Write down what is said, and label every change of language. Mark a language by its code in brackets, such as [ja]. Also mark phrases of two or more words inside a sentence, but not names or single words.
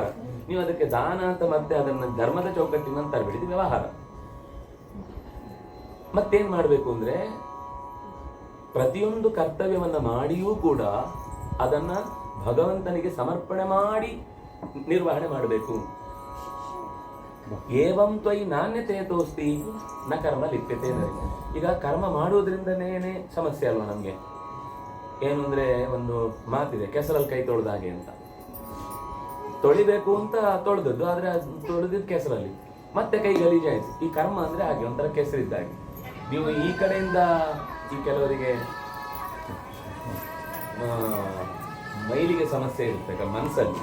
[kn] ನೀವು ಅದಕ್ಕೆ ದಾನ ಅಂತ ಮತ್ತೆ ಅದನ್ನ ಧರ್ಮದ ಚೌಕಟ್ಟಿನಂತ ತರಬೇಡಿ, ಇದು ವ್ಯವಹಾರ. ಮತ್ತೇನ್ ಮಾಡ್ಬೇಕು ಅಂದ್ರೆ, ಪ್ರತಿಯೊಂದು ಕರ್ತವ್ಯವನ್ನ ಮಾಡಿಯೂ ಕೂಡ ಅದನ್ನ ಭಗವಂತನಿಗೆ ಸಮರ್ಪಣೆ ಮಾಡಿ ನಿರ್ವಹಣೆ ಮಾಡಬೇಕು. [sa] ಏವಂ ತ್ವಯಿ ನಾಣ್ಯತೆ ತೋಸ್ತಿ ನ ಕರ್ಮ ಲಿಪ್ಯತೆ. [kn] ಈಗ ಕರ್ಮ ಮಾಡುವುದ್ರಿಂದನೇ ಸಮಸ್ಯೆ ಅಲ್ವಾ ನಮ್ಗೆ? ಏನು ಅಂದ್ರೆ, ಒಂದು ಮಾತಿದೆ, ಕೆಸರಲ್ಲಿ ಕೈ ತೊಳೆದ ಹಾಗೆ ಅಂತ. ತೊಳಿಬೇಕು ಅಂತ ತೊಳೆದದ್ದು, ಆದ್ರೆ ತೊಳೆದಿದ್ದು ಕೆಸರಲ್ಲಿ, ಮತ್ತೆ ಕೈ ಗಲೀಜಾಯ್ತು. ಈ ಕರ್ಮ ಅಂದ್ರೆ ಹಾಗೆ ಒಂಥರ ಕೆಸರಿದ್ದಾಗೆ. ನೀವು ಈ ಕಡೆಯಿಂದ ಈ ಕೆಲವರಿಗೆ ಮೈಲಿಗೆ ಸಮಸ್ಯೆ ಇರುತ್ತೆ ಮನಸ್ಸಲ್ಲಿ.